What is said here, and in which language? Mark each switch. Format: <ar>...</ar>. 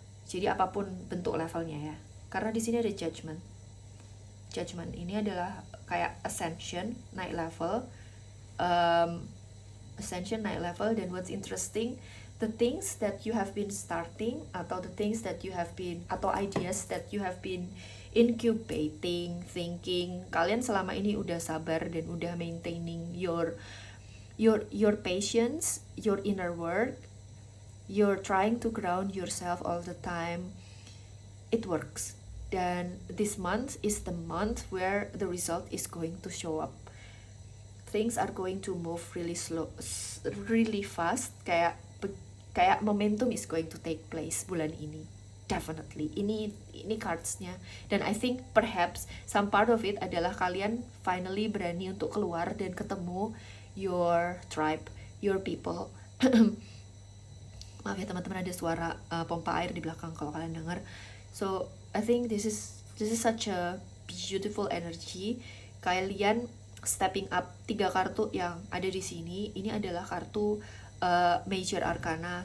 <id>Jadi apapun bentuk levelnya ya. Karena di sini ada judgment. Judgment ini adalah kayak ascension, naik level. Ascension, naik level.</id> <en>Dan what's interesting, the things that you have been starting, atau the things that you have been, atau ideas that you have been incubating, thinking,</en> <id>kalian selama ini udah sabar dan udah</id> <en>maintaining your patience, your inner work, you're trying to ground yourself all the time. It works. Dan this month is the month where the result is going to show up. Things are going to move really slow, really fast. Kayak momentum is going to take place</en> <id>bulan ini.</id> <en>Definitely.</en> <id>Ini cards-nya. Dan</id> <en>I think perhaps some part of it</en> <id>adalah kalian finally berani untuk keluar dan ketemu</id> <en>your tribe, your people.</en> <id>Maaf ya teman-teman, ada suara pompa air di belakang kalau kalian dengar.</id> <en>So I think this is such a beautiful energy.</en> <id>Kalian</id> <en>stepping up.</en> <id>3 kartu yang ada di sini, ini adalah kartu major arcana.</id>